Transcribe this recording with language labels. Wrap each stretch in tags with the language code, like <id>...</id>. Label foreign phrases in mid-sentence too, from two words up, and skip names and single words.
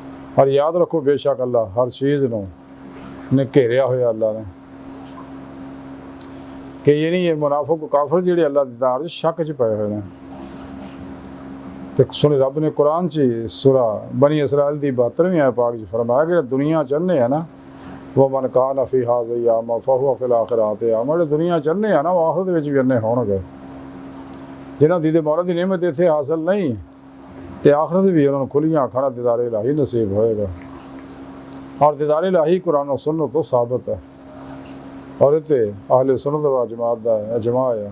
<ur>اور یاد رکھو بیشک اللہ ہر چیز</ur> <pa>نے گھیریا ہویا اللہ نے کہ یہ نہیں، یہ منافق کافر جیہڑے اللہ دی دیدار شک چ پئے ہوئے ہیں. تو سنے رب نے قرآن چ سورہ بنی اسرائیل کی 72ویں آیت پاک چ فرمایا کہ دنیا چاہنے ہے نا وہ</pa> <ar>من كان في هذه أعمى فهو في الآخرة أعمى,</ar> <pa>جو دنیا چاہنے ہے نا وہ آخرت بھی انھے ہونگے. جنہاں دی مولا دی نعمت ایتھے حاصل نہیں تو آخرت بھی انہوں نے کھلیاں اکھاں نال دیدار الٰہی نصیب ہووے گا. اور دیدار الٰہی قرآن اور سنت تو ثابت ہے اور ایتھے اہل سنت و جماعت دا اجماع ہے.</pa>